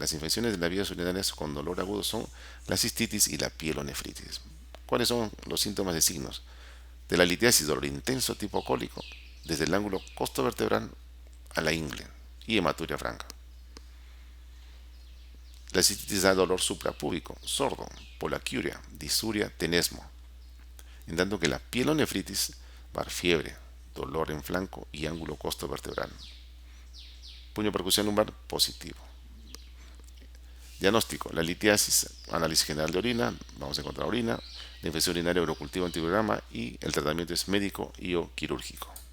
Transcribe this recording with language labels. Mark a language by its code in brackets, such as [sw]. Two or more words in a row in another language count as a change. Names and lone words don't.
[es] Las infecciones de las vías urinarias con dolor agudo son la cistitis y la pielonefritis. ¿Cuáles son los síntomas y signos? De la litiasis: dolor intenso tipo cólico, desde el ángulo costovertebral a la ingle y hematuria franca. La cistitis da dolor suprapúbico, sordo, polaquiuria, disuria, tenesmo. En tanto que la pielonefritis va a dar fiebre, dolor en flanco y ángulo costovertebral. Puño percusión lumbar positivo. Diagnóstico: la litiasis, análisis general de orina, vamos a encontrar orina, la infección urinaria, urocultivo, antibiograma, y el tratamiento es médico y o quirúrgico.